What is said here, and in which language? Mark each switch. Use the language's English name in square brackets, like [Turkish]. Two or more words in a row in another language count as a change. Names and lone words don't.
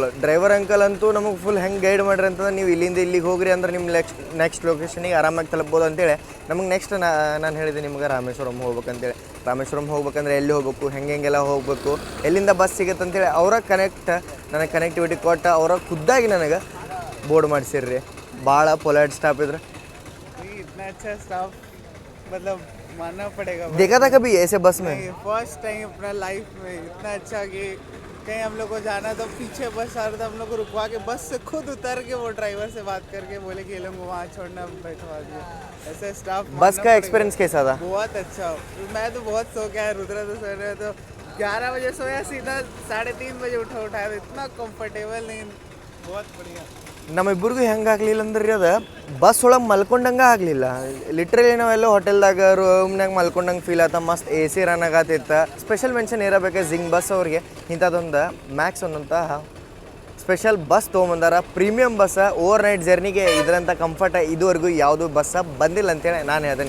[Kannada] ಡ್ರೈವರ್ ಅಂಕಲ್ ಅಂತೂ ನಮಗೆ ಫುಲ್ ಹೆಂಗೆ ಗೈಡ್ ಮಾಡ್ರಿ ಅಂತಂದ್ರೆ ನೀವು ಇಲ್ಲಿಂದ ಇಲ್ಲಿಗೆ ಹೋಗ್ರಿ ಅಂದ್ರೆ ನಿಮ್ಮ ನೆಕ್ಸ್ಟ್ ಲೊಕೇಶನಿಗೆ ಆರಾಮಾಗಿ ತಲುಪ್ಬೋದು ಅಂತೇಳಿ. ನಮಗೆ ನೆಕ್ಸ್ಟ್ ನಾನು ಹೇಳಿದೆ ನಿಮ್ಗೆ ರಾಮೇಶ್ವರಂ ಹೋಗ್ಬೇಕಂತೇಳಿ. ರಾಮೇಶ್ವರಂ ಹೋಗ್ಬೇಕಂದ್ರೆ ಎಲ್ಲಿ ಹೋಗ್ಬೇಕು, ಹೆಂಗೆಲ್ಲ ಹೋಗ್ಬೇಕು, ಎಲ್ಲಿಂದ ಬಸ್ ಸಿಗುತ್ತೆ ಅಂತೇಳಿ ಅವರ ನನಗೆ ಕನೆಕ್ಟಿವಿಟಿ ಕೊಟ್ಟು ಅವರ ಖುದ್ದಾಗಿ ನನಗೆ ಬೋರ್ಡ್ ಮಾಡಿಸಿರ್ರಿ. ಭಾಳ [English] polite staff [Kannada] ಇದ್ರೆ. [Hindi] इतना अच्छा स्टाफ मतलब मानना पड़ेगा। देखा था कभी ऐसे बस में? [English] first time [Hindi] अपना लाइफ में इतना अच्छा कि कहीं हम लोग को जाना तो पीछे बस आ रहा था, हम लोग को रुकवा के बस से खुद उतर के वो ड्राइवर से बात करके बोले कि ये लोग वहाँ छोड़ना, बैठवा दिए। ऐसे स्टाफ बस का एक्सपीरियंस कैसा था? बहुत अच्छा। मैं तो बहुत सो गया, रुद्रा तो सो रहे तो 11 बजे सोया, सीधा 3:30 बजे उठाया तो इतना कंफर्टेबल नींद, बहुत बढ़िया. [Kannada] ನಮ್ಮಿಬ್ಬರಿಗೂ ಹೆಂಗೆ ಆಗಲಿಲ್ಲ ಅಂದ್ರೆ ರೀ, ಅದು ಬಸ್ ಒಳಗೆ ಮಲ್ಕೊಂಡಂಗೆ ಆಗಲಿಲ್ಲ. ಲಿಟ್ರಲಿ ನಾವೆಲ್ಲ ಹೋಟೆಲ್ದಾಗ ರೂಮ್ನಾಗ ಮಲ್ಕೊಂಡಂಗೆ ಫೀಲ್ ಆತ. ಮಸ್ತ್ AC ರನ್ ಆಗತ್ತಿತ್ತು. [English] special mention [Kannada] ಇರಬೇಕು ಜಿಂಗ್ ಬಸ್ ಅವ್ರಿಗೆ. ಇಂಥದ್ದೊಂದು ಮ್ಯಾಕ್ಸ್ ಅನ್ನೋಂಥ [English] special bus [Kannada] ತೊಗೊಂಬಂದಾರ. [English] premium bus, over night [Kannada] ಜರ್ನಿಗೆ ಇದರಂಥ ಕಂಫರ್ಟ್ ಇದುವರೆಗೂ ಯಾವುದೂ ಬಸ್ಸ ಬಂದಿಲ್ಲ ಅಂತೇಳಿ ನಾನು ಹೇಳ್ತೀನಿ.